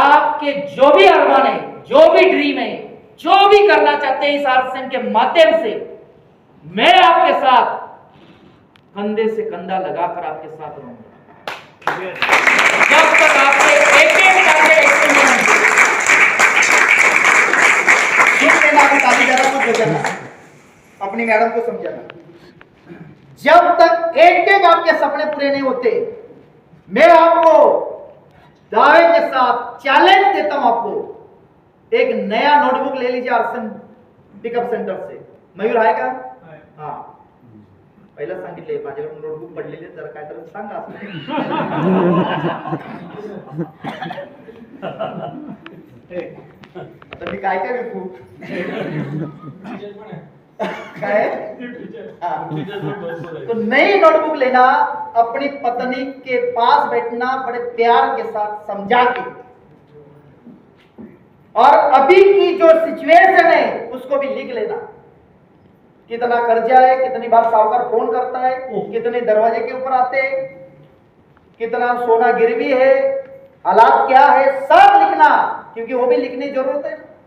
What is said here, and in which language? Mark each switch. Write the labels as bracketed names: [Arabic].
[Hindi] आपके जो भी अरमान है, जो भी ड्रीम है, जो भी करना चाहते हैं, इस आरसीएम के माध्यम से मैं आपके साथ कंधे से कंधा लगाकर आपके साथ रहूंगा जब तक आपके एक टारगेट ताली ज्यादा कुछ बचाना, अपनी मैडम को समझाना। जब तक एक आपके सपने पूरे नहीं होते, मैं आपको दावे के साथ चैलेंज देता हूं, आपको एक नया नोटबुक ले लीजिए आरसीएम पिकअप सेंटर से। [Marathi] मयूर आहे का? हाँ, पहिला सांगितले माझ्याकडे नोटबुक पडलेली आहे, जरा काय तर सांगा आता मी काय काय विकू काय? [Hindi] तो नई नोटबुक लेना, अपनी पत्नी के पास बैठना, बड़े प्यार के साथ समझा के, और अभी की जो सिचुएशन है उसको भी लिख लेना। कितना कर्जा है, कितनी बार साहूकार फोन करता है, कितने दरवाजे के ऊपर आते हैं, कितना सोना गिरवी है, हालात क्या है, सब लिखना, क्योंकि वो भी लिखने की जरूरत है।